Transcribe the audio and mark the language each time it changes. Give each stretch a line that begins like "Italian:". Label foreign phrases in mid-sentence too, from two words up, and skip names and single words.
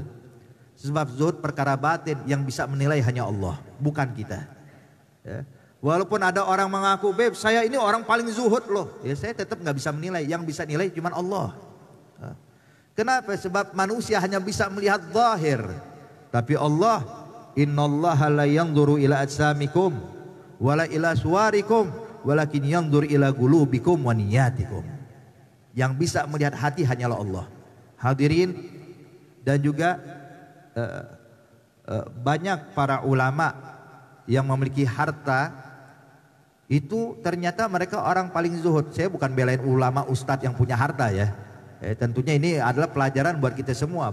Indonesian: Sebab zuhud perkara batin, yang bisa menilai hanya Allah, bukan kita. Ya. Walaupun ada orang mengaku, Beb, saya ini orang paling zuhud loh. Ya, saya tetap nggak bisa menilai. Yang bisa nilai cuma Allah. Ya. Kenapa? Sebab manusia hanya bisa melihat zahir.
Arabic: Tapi Allah, إن الله لا ينظر إلى أجسامكم ولا إلى صوركم ولكن ينظر إلى قلوبكم ونياتكم.
Indonesian: Yang bisa melihat hati hanyalah Allah. Hadirin, dan juga banyak para ulama yang memiliki harta itu ternyata mereka orang paling zuhud. Saya bukan belain ulama ustadz yang punya harta ya. Tentunya ini adalah pelajaran buat kita semua.